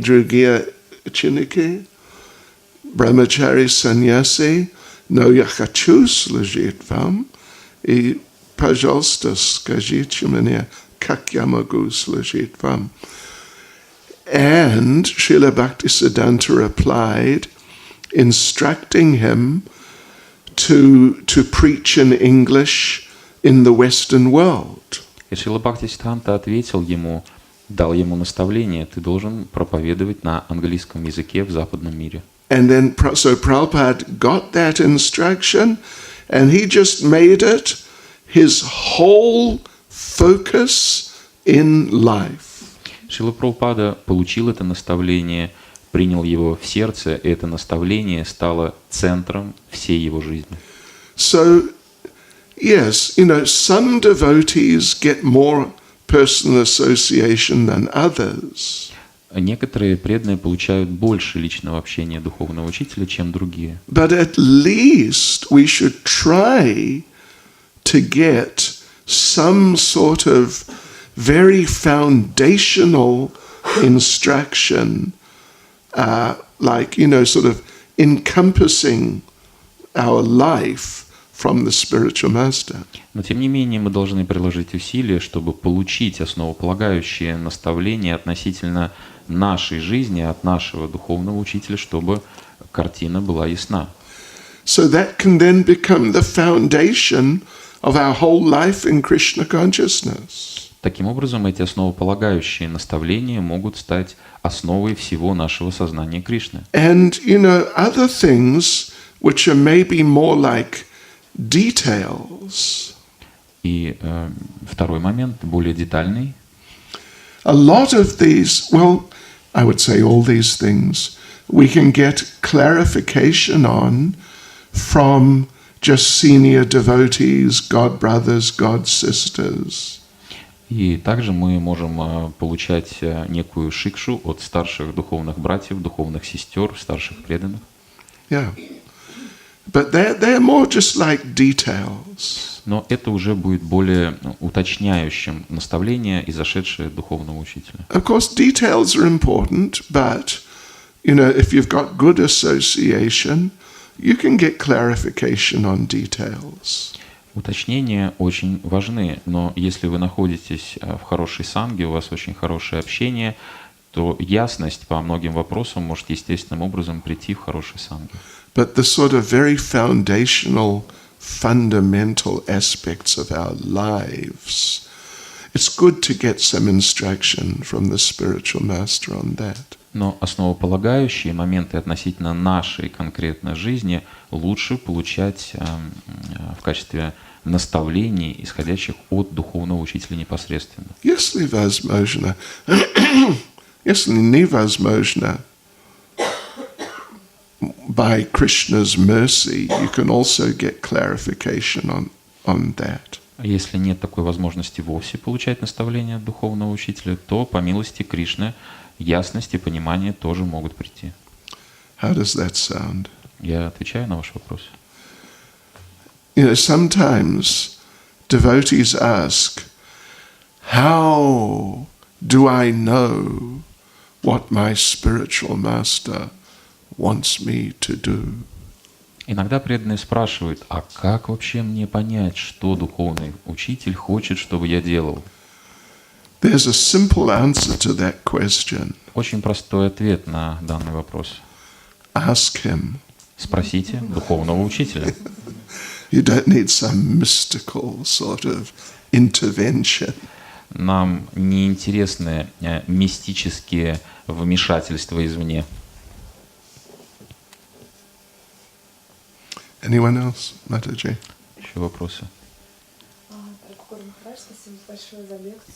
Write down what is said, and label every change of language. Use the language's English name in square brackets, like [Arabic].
[Russian] Другие ученики, брахмачари, саньяси, но я хочу служить вам, и, пожалуйста, скажите мне, как я могу служить вам. [English] And Srila Bhaktisiddhanta replied, instructing him to preach in English in the Western world. [Russian] И Шрила Бхактисиддханта ответил ему, дал ему наставление: ты должен проповедовать на английском языке в западном мире. [English] And then, so Prabhupada got that instruction, and he just made it his whole focus in life. [Russian] Шрила Прабхупада получил это наставление, принял его в сердце, и это наставление стало центром всей его жизни. [English] So, yes, some devotees get more personal association than others. [Russian] Некоторые преданные получают больше личного общения духовного учителя, чем другие. [English] But at least we should try to get some sort of very foundational instruction, like, sort of encompassing our life from the spiritual master. [Russian] Но тем не менее мы должны приложить усилия, чтобы получить основополагающие наставления относительно нашей жизни от нашего духовного учителя, чтобы картина была ясна. [English] So that can then become the foundation of our whole life in Krishna consciousness. [Russian] Таким образом, эти основополагающие наставления могут стать основой всего нашего сознания Кришны. [English] And, other things which are maybe more like details. [Russian] И второй момент, более детальный. [English] A lot of these, well, I would say all these things, we can get clarification on from just senior devotees, God brothers, God sisters. [Russian] И также мы можем получать некую шикшу от старших духовных братьев, духовных сестер, старших преданных. [English] Yeah. But they're more just like details. [Russian] Но это уже будет более уточняющим наставление, изошедшее от духовного учителя. [English] Of course, details are important, but, if you've got good association, you can get clarification on details. [Russian] Уточнения очень важны, но если вы находитесь в хорошей санге, у вас очень хорошее общение, то ясность по многим вопросам может естественным образом прийти в хорошей санге. [English] But the sort of very foundational, fundamental aspects of our lives, it's good to get some instruction from the spiritual master on that. [Russian] Но основополагающие моменты относительно нашей конкретной жизни лучше получать в качестве наставлений, исходящих от духовного учителя непосредственно. Если возможно, если невозможно, [English] by Krishna's mercy, you can also get clarification on that. [Russian] Если нет такой возможности вовсе получать наставления от духовного учителя, то по милости Кришны ясность и понимание тоже могут прийти. [English] How does that sound? [Russian] Я отвечаю на ваш вопрос. [English] You know, sometimes devotees ask, how do I know what my spiritual master wants me to do? [Russian] Иногда преданные спрашивают, а как вообще мне понять, что духовный учитель хочет, чтобы я делал? [English] There's a simple answer to that question. [Russian] Очень простой ответ на данный вопрос. [English] Ask him. [Russian] Спросите духовного учителя. [English] You don't need some mystical sort of intervention. [Russian] Нам не интересны мистические вмешательства извне. [English] Anyone else, Mataji? [Russian] Еще вопросы? Гуру Махарадж, спасибо большое за лекцию.